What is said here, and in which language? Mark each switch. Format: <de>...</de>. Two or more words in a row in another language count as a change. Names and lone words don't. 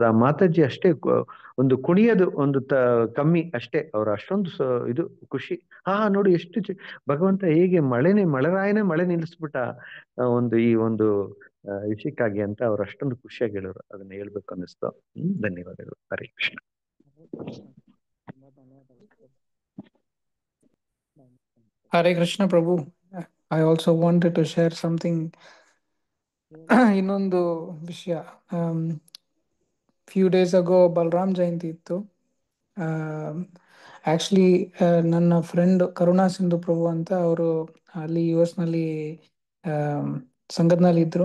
<kn>ಆ ಮಾತಾಜಿ ಅಷ್ಟೇ ಒಂದು ಕುಣಿಯೋದು ಒಂದು ಕಮ್ಮಿ ಅಷ್ಟೇ, ಅವ್ರು ಅಷ್ಟೊಂದು ಇದು ಖುಷಿ. ನೋಡಿ ಎಷ್ಟು ಭಗವಂತ ಹೇಗೆ ಮಳೆರಾಯನೇ ಮಳೆ ನಿಲ್ಲಿಸ್ಬಿಟ್ಟ ಈ ಒಂದು ವಿಷಯಕ್ಕಾಗಿ ಅಂತ ಅವ್ರು ಅಷ್ಟೊಂದು ಖುಷಿಯಾಗಿ ಹೇಳೋರು. ಅದನ್ನ ಹೇಳ್ಬೇಕು ಅನ್ನಿಸ್ತು. ಧನ್ಯವಾದಗಳು. ಹರೇ ಕೃಷ್ಣ.</kn> <en>Hare Krishna Prabhu. I also wanted to share something.</en> <kn>ಇನ್ನೊಂದು ವಿಷಯ,</kn> <en>few days ago</en> <kn>ಬಲರಾಮ್ ಜಯಂತಿ ಇತ್ತು. ಆಕ್ಚುಲಿ ನನ್ನ ಫ್ರೆಂಡ್ ಕರುಣಾ ಸಿಂಧು ಪ್ರಭು ಅಂತ ಅವರು ಅಲ್ಲಿ US ನಲ್ಲಿ ಸಂಘದಲ್ಲಿ ಇದ್ರು.</kn>